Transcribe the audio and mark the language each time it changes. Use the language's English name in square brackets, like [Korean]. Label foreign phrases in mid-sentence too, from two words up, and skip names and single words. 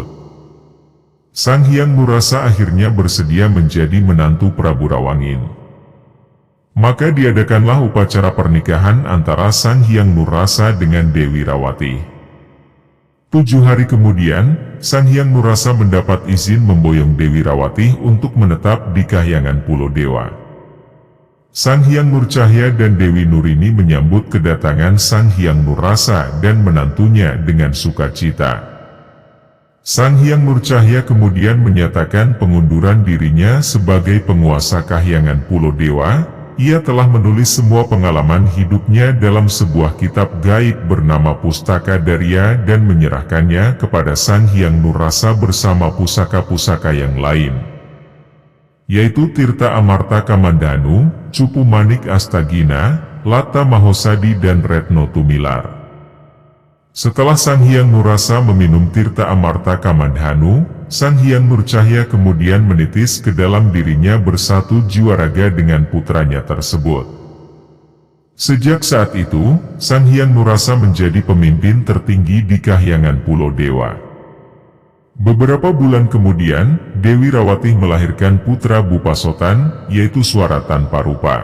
[Indonesian] Sang Hyang Nurrasa akhirnya bersedia menjadi menantu Prabu Rawangin. Maka diadakanlah upacara pernikahan antara Sang Hyang Nurrasa dengan Dewi Rawati. 7 hari kemudian, Sang Hyang Nurrasa mendapat izin memboyong Dewi Rawati untuk menetap di Kahyangan Pulau Dewa. Sang Hyang Nurcahya dan Dewi Nurini menyambut kedatangan Sang Hyang Nurrasa dan menantunya dengan sukacita. Sang Hyang Nurcahya kemudian menyatakan pengunduran dirinya sebagai penguasa Kahyangan Pulau Dewa. Ia telah menulis semua pengalaman hidupnya dalam sebuah kitab gaib bernama Pustaka Darya dan menyerahkannya kepada Sang Hyang Nurrasa bersama pusaka-pusaka yang lain, yaitu Tirta Amarta Kamandhanu, Cupu Manik Astagina, Lata Mahosadi dan Retno Tumilar. Setelah Sang Hyang Nurrasa meminum Tirta Amarta Kamandhanu, Sang Hyang Nurcahya kemudian menitis ke dalam dirinya bersatu jiwa raga dengan putranya tersebut. Sejak saat itu, Sang Hyang Nurrasa menjadi pemimpin tertinggi di Kahyangan Pulau Dewa. Beberapa bulan kemudian, Dewi Rawati melahirkan putra Bupasotan, yaitu Suara Tanpa Rupa.